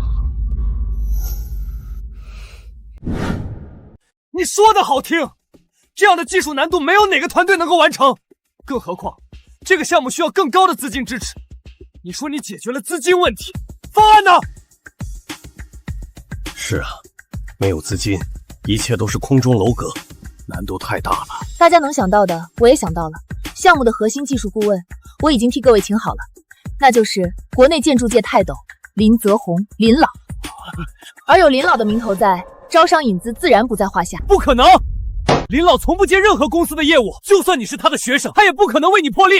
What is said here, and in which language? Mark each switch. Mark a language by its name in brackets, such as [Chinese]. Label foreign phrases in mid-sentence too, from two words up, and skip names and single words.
[Chinese] 你說的好聽，這樣的技術難度沒有哪個團隊能夠完成，更何況這個項目需要更高的資金支持。你說你解決了資金問題，方案呢？是啊，沒有資金，一切都是空中樓閣，難度太大了。大家能想到的，我也想到了。項目的核心技術顧問，我已經替各位請好了，那就是國內建築界泰斗林澤宏，林老。而有林老的名頭在，招商引資自然不在話下。不可能！林老從不接任何公司的業務，就算你是他的學生，他也不可能為你破例。